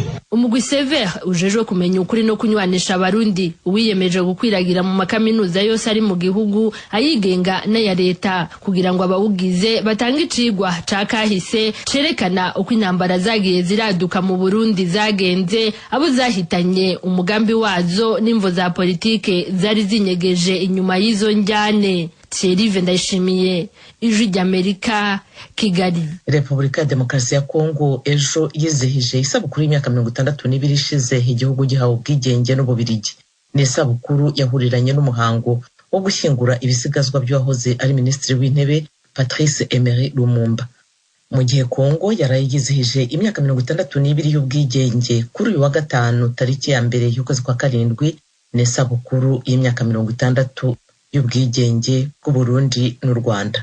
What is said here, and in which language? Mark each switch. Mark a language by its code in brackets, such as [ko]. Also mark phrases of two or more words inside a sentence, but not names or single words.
[rn] Umugwi Sever ujejwe kumenya ukuri no kunywanisha abarundi wiyemeje gukwiragira mu makaminuza yose ari mu gihugu ayigenga n'aya leta kugira ngo abawugize batange icigwa ca kahise cerekana uko intambara zagiye ziraduka mu Burundi zagenze, abo zahitanye, umugambi wazo n'imvo za politike zari zinyegeje inyuma y'izo njyane. Thierry Ndayishimiye, Ijwi ry'Amerika, Kigali. [rw] Repubulika ya Demokarasi ya Kongo ejo yizihije isabukuru y'imyaka 62 ishize igihugu gihawe ubwigenge n'Ububirigi. Ni isabukuru yahuriranye n'umuhango wo gushyingura ibisigazwa by'uwahoze ari minisitiri w'intebe Patrice Emery Lumumba. Mu gihe Kongo yarayizihije imyaka 62 y'ubwigenge kuri uyu wa gatanu tariki ya mbere y'ukwezi kwa karindwi, ni isabukuru y'imyaka 60 y'ubwigenge bw'u Burundi n'u Rwanda.